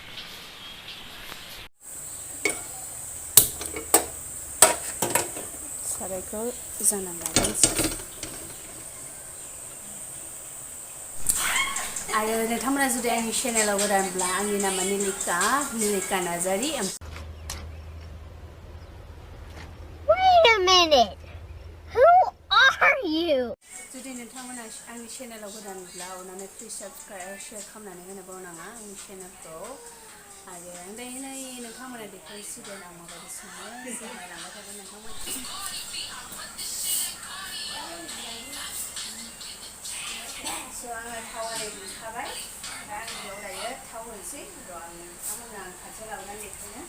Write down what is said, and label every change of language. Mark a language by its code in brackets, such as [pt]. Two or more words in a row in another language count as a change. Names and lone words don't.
[brx] सारायखौ जानना लाग्रोनोसै आरो नोंथांमोना जुदि आंनि चेनेलाव गोदानब्ला आंनि नामा निलिखा नार्जारि। [en] Wait a minute. Who are you? [brx] जुदि नोंथांमोना आंनि चेनेलाव गोदानब्ला अननानै [en] please subscribe share [brx] खालामनानै होनो बावनाङा आंनि चेनेलखौ। आरो दायो नै नोंथांमोना देखायसिगोन आं माबायदि सङो नायलांबाय थागोन नोंथांमोना। स' आङो थाव आरि दुंखाबाय दा आं बेयाव दायो थाव होनोसै र' आं नोंथांमोना आं खाथियाव लाबोनानै देखायनो।